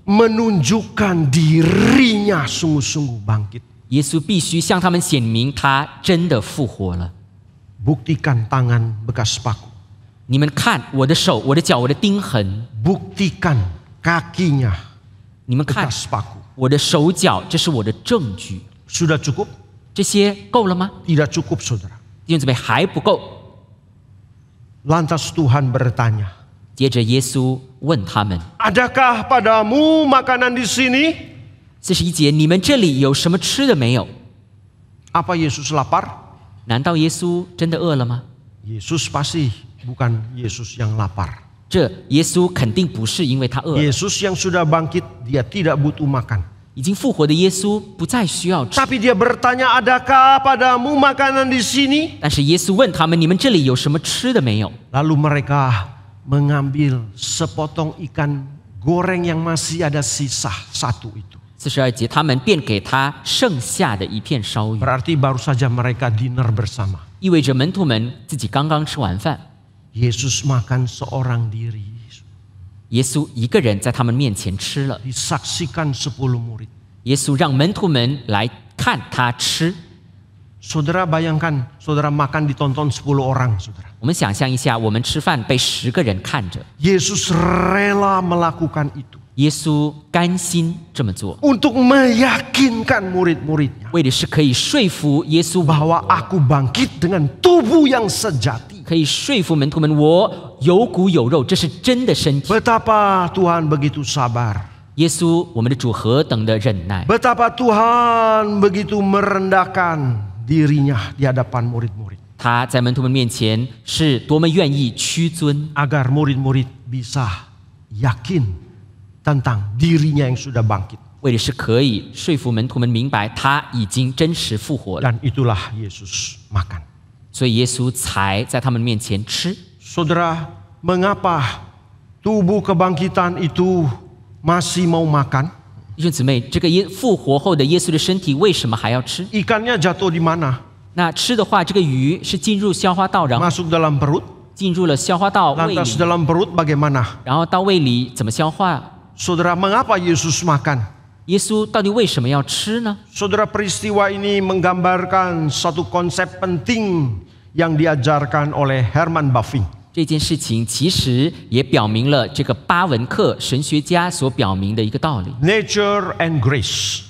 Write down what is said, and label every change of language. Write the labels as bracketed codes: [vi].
[id] Menunjukkan dirinya sungguh-sungguh bangkit. [zh] 耶稣必须向他们显明他真的复活了。 [id] Buktikan tangan bekas paku. [zh] 你们看我的手、我的脚、我的钉痕， [id] Buktikan kakinya [zh] 你们看 [id] bekas paku. [zh] 我的手脚，这是我的证据。 [id] Sudah cukup? [zh] 这些够了吗？ [id] Tidak cukup, saudara. [zh] 弟兄姊妹还不够。 [id] Lantas Tuhan bertanya, [zh] 接着耶稣问他们 [id] Adakah padamu makanan di sini? [zh] ，41节，你们这里有什么吃的没有？ [id] Apa Yesus lapar? [zh] 难道耶稣真的饿了吗？ [id] Yesus pasti bukan Yesus yang lapar. [zh] 这耶稣肯定不是因为他饿了， [id] Yesus yang sudah bangkit, dia tidak butuh makan. [zh] 已经复活的耶稣不再需要吃。 [id] Tapi dia bertanya, adakah padamu makanan di sini? [zh] 但是耶稣问他们：“你们这里有什么吃的没有 [id] Lalu mereka mengambil sepotong ikan goreng yang masih ada sisa satu itu. [zh] ？”42节，他们便给他剩下的一片烧鱼， [id] Berarti baru saja mereka dinner bersama. [zh] 意味着门徒们自己刚刚吃完饭， [id] Yesus makan seorang diri. [zh] 耶稣一个人在他们面前吃了。 [id] Disaksikan 10 murid. [zh] 耶稣让门徒们来看他吃。 [id] Saudara bayangkan, saudara makan ditonton 10 orang, saudara. [zh] 我们想象一下，我们吃饭被10个人看着， [id] Yesus rela melakukan itu. [zh] 耶稣甘心这么做， [id] Untuk meyakinkan murid-muridnya. [zh] 为的是可以说服耶稣， [id] Bahwa aku bangkit dengan tubuh yang sejati. [zh] 可以说服门徒们，我有骨有肉，这是真的身体。 [id] Betapa Tuhan begitu sabar. [zh] 耶稣，我们的主何等的忍耐， [id] Betapa Tuhan begitu merendahkan dirinya di hadapan murid-murid. [zh] 他在门徒们面前是多么愿意屈尊， [id] Agar murid-murid bisa yakin tentang dirinya yang sudah bangkit. [zh] 为的是可以说服门徒们明白他已经真实复活了， [id] Dan itulah Yesus makan. [zh] 所以耶稣才在他们面前吃。 [id] Saudara, mengapa tubuh kebangkitan itu masih mau makan? [zh] 弟兄姊妹，这个复活后的耶稣的身体为什么还要吃？ [id] Ikannya jatuh di mana? [zh] 那吃的话，这个鱼是进入消化道，然后 [id] Masuk dalam perut. [zh] 进入了消化道胃 [id] Lantas dalam perut bagaimana? [zh] 然后到胃里怎么消化？ [id] Saudara, mengapa Yesus makan? [zh] 耶稣到底为什么要吃呢？ [id] Saudara, peristiwa ini menggambarkan satu konsep penting yang diajarkan oleh Herman Bavinck. [zh] 这件事情其实也表明了这个巴文克神学家所表明的一个道理， [en] Nature and grace.